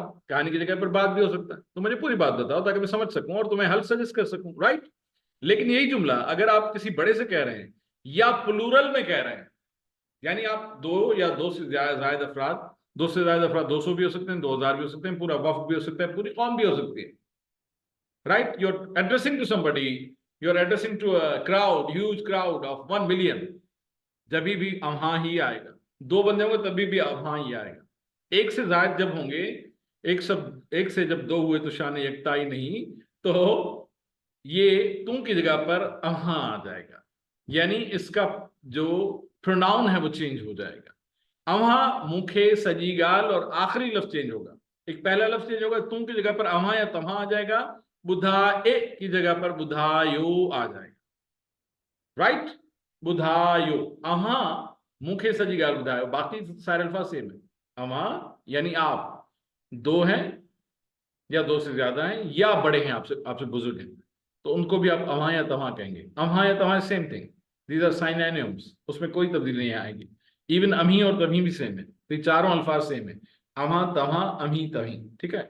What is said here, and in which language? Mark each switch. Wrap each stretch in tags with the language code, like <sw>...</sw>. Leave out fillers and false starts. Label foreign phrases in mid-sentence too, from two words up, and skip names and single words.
<ur>کہانی کی جگہ پر بات بھی ہو سکتا ہے، تو مجھے پوری بات بتاؤ تاکہ میں سمجھ سکوں اور تمہیں حل سجیسٹ کر سکوں، رائٹ. لیکن یہی جملہ اگر آپ کسی بڑے سے کہہ رہے ہیں یا پلورل میں کہہ رہے ہیں، یعنی آپ دو یا دو سے زیادہ افراد، 200 بھی ہو سکتے ہیں، 2000 بھی ہو سکتے ہیں، پورا وفد بھی ہو سکتا ہے، پوری قوم بھی ہو سکتی ہے, رائٹ.</ur> <en>you are addressing to somebody, you are addressing to a crowd, huge crowd of 1 million,</en> <ur>جب بھی اوہا ہی آئے گا. 2 بندے ہوں گے تبھی بھی اوہا ہی آئے گا۔ ایک سے زیادہ جب ہوں گے، ایک سے جب 2 ہوئے تو شان یکتائی نہیں، تو یہ تم کی جگہ پر اوہا آ جائے گا، یعنی اس کا جو پروناؤن ہے وہ چینج ہو جائے گا.</ur> <sd>अवहा, मुखे, सजी गाल,</sd> <ur>، اور آخری لفظ چینج ہوگا. ایک پہلا لفظ چینج ہوگا، تم کی جگہ پر اوہا یا تمہا آ جائے گا، ٻڌائے کی جگہ پر ٻڌايو آ جائے گا، رائٹ.</ur> <sd>बुधायो, अवहा, मुखे, सजी गाल, बुधायो,</sd> <ur>باقی سارے الفاظ سیم ہے. اوہا یعنی آپ 2 ہیں یا 2 سے زیادہ ہیں یا بڑے ہیں، آپ سے بزرگ ہیں، تو ان کو بھی آپ اوہا یا تمہا کہیں گے. اوہا یا تمہا</ur> <en>same thing, these are synonyms,</en> <ur>اس میں کوئی تبدیلی نہیں آئے گی. ایون امی اور تمی بھی سیم ہے، تو یہ چاروں الفاظ سیم ہے، اوہا، تمہا، امی، تمی، ٹھیک ہے.</ur>